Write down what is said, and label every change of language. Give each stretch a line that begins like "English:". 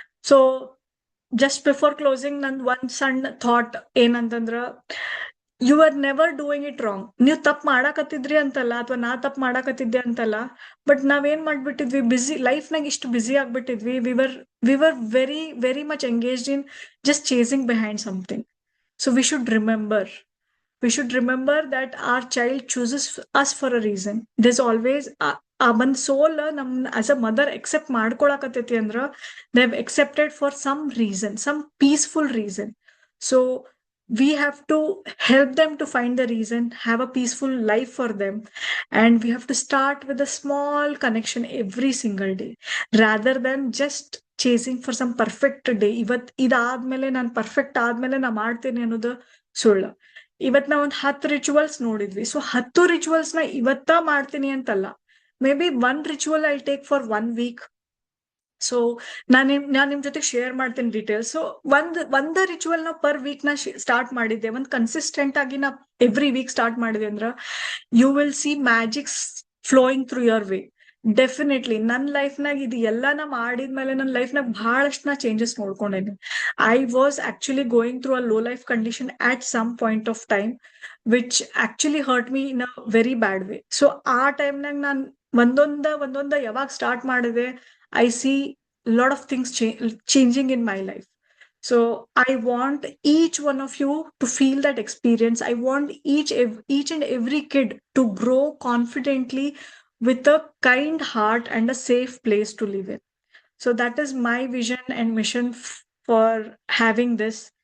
English: so just before closing
Kannada: ನನ್ ಒಂದ್ ಸಣ್ಣ
English: thought
Kannada: ಏನಂತಂದ್ರ,
English: You are never doing it wrong.
Kannada: ನೀವು ತಪ್ಪು ಮಾಡಾಕತ್ತಿದ್ರಿ ಅಂತಲ್ಲ, ಅಥವಾ ನಾ ತಪ್ಪು ಮಾಡಾಕತ್ತಿದ್ದೆ ಅಂತಲ್ಲ, ಬಟ್ ನಾವೇನ್ ಮಾಡ್ಬಿಟ್ಟಿದ್ವಿ, ಬಿಸಿ ಲೈಫ್ನಾಗ ಇಷ್ಟು ಬಿಸಿ ಆಗ್ಬಿಟ್ಟಿದ್ವಿ.
English: We were very very much engaged in just chasing behind something. So we should remember that our child chooses us for a reason. There's always
Kannada: ಆ ಒಂದ್
English: soul ನಮ್ as a mother accept
Kannada: ಮಾಡ್ಕೊಳಕತ್ತೈತಿ ಅಂದ್ರ
English: They have accepted for some reason, some peaceful reason. So we have to help them to find the reason, have a peaceful life for them, and we have to start with a small connection every single day rather than just chasing for some perfect day.
Kannada: ಇದಾದ್ಮೇಲೆ ನಾನು perfect ಆದ್ಮೇಲೆ ನಾ ಮಾಡ್ತೇನೆ ಅನ್ನೋದು ಸುಳ್ಳು. ಇವತ್ ನಾವ್ ಒಂದ್ 10 ರಿಚುವಲ್ಸ್ ನೋಡಿದ್ವಿ. ಸೊ 10 ರಿಚುವಲ್ಸ್ ನ ಇವತ್ತ ಮಾಡ್ತೀನಿ ಅಂತಲ್ಲ,
English: Maybe one ritual I take for 1 week.
Kannada: So ನಾನ್ ನಿಮ್ ಜೊತೆ ಶೇರ್ ಮಾಡ್ತೀನಿ ಡೀಟೇಲ್ಸ್. ಸೊ ಒಂದ ರಿಚುವಲ್ ನ ಪರ್ ವೀಕ್ ನ ಸ್ಟಾರ್ಟ್ ಮಾಡಿದ್ದೆ, ಒಂದ್ ಕನ್ಸಿಸ್ಟೆಂಟ್ ಆಗಿ ನಾ ಎವ್ರಿ ವೀಕ್ ಸ್ಟಾರ್ಟ್ ಮಾಡಿದೆ ಅಂದ್ರ
English: You will see magics flowing through your way.
Kannada: Definitely ನನ್ನ ಲೈಫ್ನಾಗ ಇದು ಎಲ್ಲ ನಾ ಮಾಡಿದ್ಮೇಲೆ ನನ್ನ ಲೈಫ್ನಾಗ ಬಹಳಷ್ಟು ನಾ changes ನೋಡ್ಕೊಂಡೇನಿ.
English: I was actually going through a low life condition at some point of time which actually hurt me in a very bad way.
Kannada: So ಆ ಟೈಮ್ನಾಗ ನಾನು ಒಂದೊಂದ ಯಾವಾಗ ಸ್ಟಾರ್ಟ್ ಮಾಡಿದೆ,
English: I see lot of things changing in my life. So I want each one of you to feel that experience. I want each and every kid to grow confidently with a kind heart and a safe place to live in. So that is my vision and mission for having this.